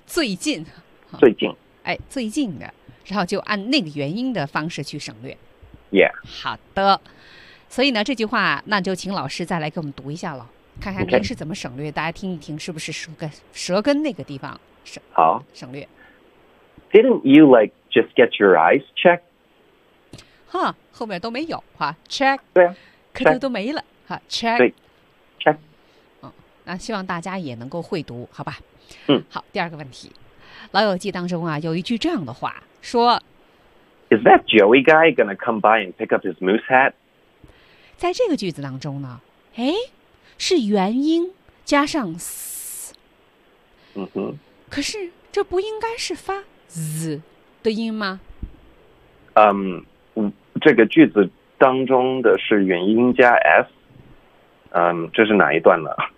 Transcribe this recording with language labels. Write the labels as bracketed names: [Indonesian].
[Chinese] 最近。最近。哎，最近的。然后就按那个元音的方式去省略。 [English] Yeah. [Chinese] 好的。所以呢这句话那就请老师再来给我们读一下了。看看您是怎么省略、 [English] okay. [Chinese] 大家听一听是不是舌根那个地方好省略。 [English] Didn't you like just get your eyes checked? [Chinese] 哈，后面都没有哈 ，check，对啊，可能都没了哈 ，check，对 ，check，嗯、哦，那希望大家也能够会读，好吧？嗯，好，第二个问题，《老友记》当中啊，有一句这样的话说 [English] ：“Is that Joey guy gonna come by and pick up his moose hat？” [Chinese] 在这个句子当中呢，哎，是元音加上 s，嗯哼，可是这不应该是发 z 的音吗？嗯。这个句子当中的是元音加 s， 嗯，这是哪一段呢？